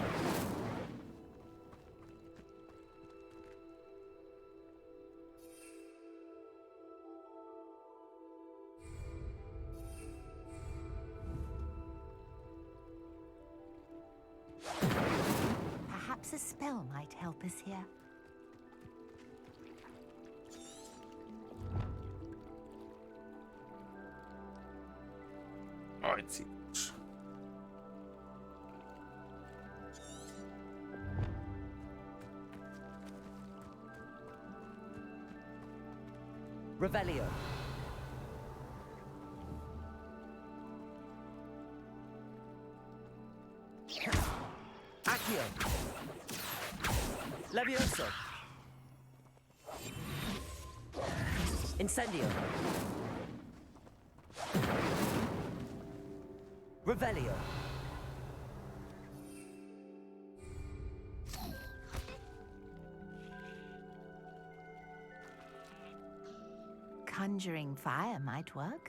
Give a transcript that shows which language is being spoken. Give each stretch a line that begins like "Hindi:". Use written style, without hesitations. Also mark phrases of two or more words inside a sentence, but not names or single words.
English: Perhaps a spell might help us here. Aj, cics. Revelio. Accio. Levioso. Incendio. Revelio. Conjuring fire might work.